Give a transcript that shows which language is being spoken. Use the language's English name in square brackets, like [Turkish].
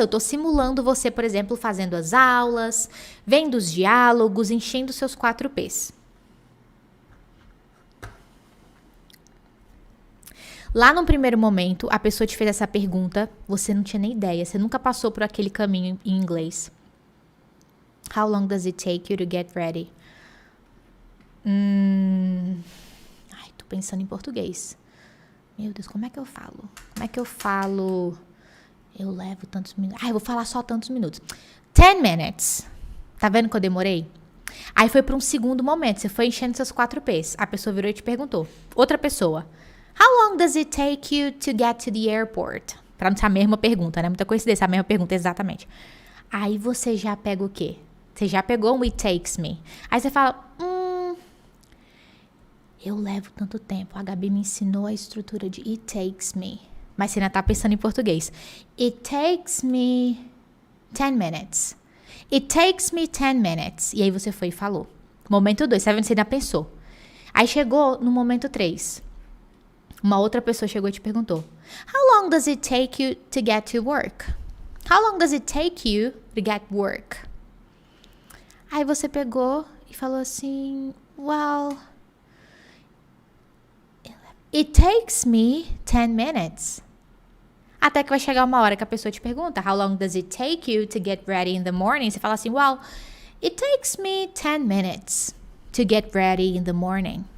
[Portuguese] Eu tô simulando você, por exemplo, fazendo as aulas, vendo os diálogos, enchendo seus 4 P's. Lá no primeiro momento, a pessoa te fez essa pergunta, você não tinha nem ideia, você nunca passou por aquele caminho em inglês. [English] How long does it take you to get ready? [Portuguese] pensando em português. Meu Deus, como é que eu falo? Como é que eu falo? Eu levo tantos minutos. Eu vou falar só tantos minutos. [English] 10 minutes. [Portuguese] Tá vendo que eu demorei? Aí foi para um segundo momento. Você foi enchendo seus 4 P's. A pessoa virou e te perguntou. Outra pessoa. [English] How long does it take you to get to the airport? [Portuguese] Pra não ser a mesma pergunta, né? Muita coincidência, a mesma pergunta, exatamente. Aí você já pega o quê? Você já pegou um [English] it takes me. [Portuguese] Aí você fala, eu levo tanto tempo. A Gabi me ensinou a estrutura de it takes me. Mas você ainda tá pensando em português. [English] It takes me 10 minutes. It takes me 10 minutes. [Portuguese] E aí você foi e falou. Momento 2, você ainda pensou. Aí chegou no momento 3. Uma outra pessoa chegou e te perguntou. [English] How long does it take you to get to work? How long does it take you to get work? [Portuguese] Aí você pegou e falou assim, [English] well, it takes me 10 minutes. [Portuguese] Até que vai chegar uma hora que a pessoa te pergunta, [English] how long does it take you to get ready in the morning? [Portuguese] Você fala assim, [English] well, it takes me 10 minutes to get ready in the morning.